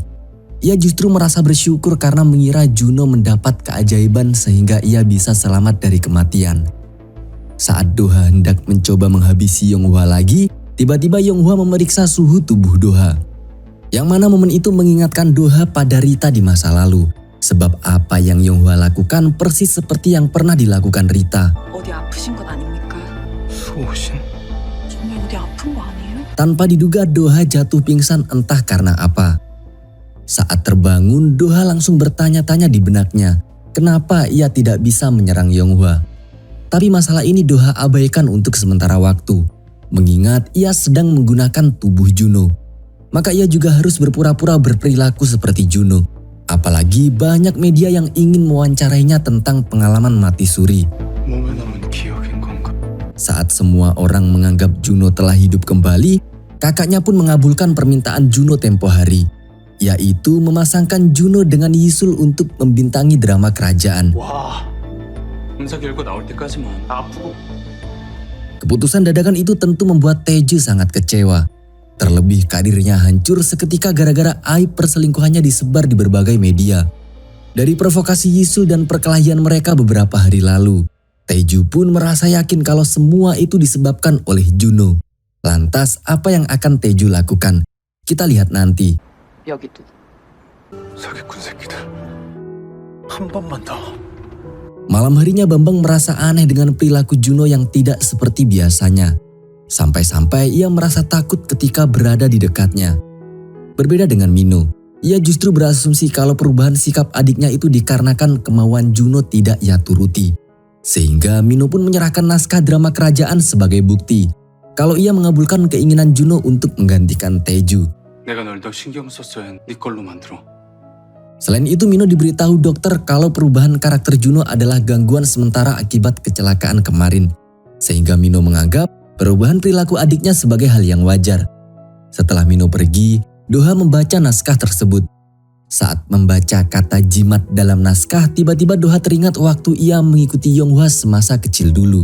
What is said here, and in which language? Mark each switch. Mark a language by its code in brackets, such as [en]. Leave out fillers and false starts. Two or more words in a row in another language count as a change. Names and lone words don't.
[id] Ia justru merasa bersyukur karena mengira Juno mendapat keajaiban sehingga ia bisa selamat dari kematian. Saat Doha hendak mencoba menghabisi Yonghwa lagi, tiba-tiba Yonghwa memeriksa suhu tubuh Doha. Yang mana momen itu mengingatkan Doha pada Rita di masa lalu. Sebab apa yang Yonghwa lakukan persis seperti yang pernah dilakukan Rita. [ko] 어디 아프신 건 아닙니까? 수호신? 정말 어디 아픈 거 아니에요? [id] Tanpa diduga Doha jatuh pingsan entah karena apa. Saat terbangun, Doha langsung bertanya-tanya di benaknya, kenapa ia tidak bisa menyerang Yonghwa. Tapi masalah ini Doha abaikan untuk sementara waktu, mengingat ia sedang menggunakan tubuh Juno. Maka ia juga harus berpura-pura berperilaku seperti Juno. Apalagi banyak media yang ingin mewawancarainya tentang pengalaman mati suri. [ko] 몸에 남은 기억인 건가? [id] Saat semua orang menganggap Juno telah hidup kembali, kakaknya pun mengabulkan permintaan Juno tempo hari. Yaitu memasangkan Juno dengan Yisul untuk membintangi drama kerajaan. [ko] 와, 검사 결과 나올 때까지만 아프고 [id] Keputusan dadakan itu tentu membuat Taeju sangat kecewa. Terlebih karirnya hancur seketika gara-gara aib perselingkuhannya disebar di berbagai media. Dari provokasi Yisul dan perkelahian mereka beberapa hari lalu, Taeju pun merasa yakin kalau semua itu disebabkan oleh Juno. Lantas apa yang akan Taeju lakukan? Kita lihat nanti. [ko] 여기도. 사기꾼 새끼들. 한 번만 더. [id] Malam harinya Bambang merasa aneh dengan perilaku Juno yang tidak seperti biasanya. Sampai-sampai ia merasa takut ketika berada di dekatnya. Berbeda dengan Mino, ia justru berasumsi kalau perubahan sikap adiknya itu dikarenakan kemauan Juno tidak ia turuti. Sehingga Mino pun menyerahkan naskah drama kerajaan sebagai bukti kalau ia mengabulkan keinginan Juno untuk menggantikan Taeju. [ko] 내가 널 더 신경 썼어야 네 걸로 만들어. [id] Selain itu Mino diberitahu dokter kalau perubahan karakter Juno adalah gangguan sementara akibat kecelakaan kemarin. Sehingga Mino menganggap perubahan perilaku adiknya sebagai hal yang wajar. Setelah Mino pergi, Doha membaca naskah tersebut. Saat membaca kata jimat dalam naskah, tiba-tiba Doha teringat waktu ia mengikuti Yonghwa semasa kecil dulu.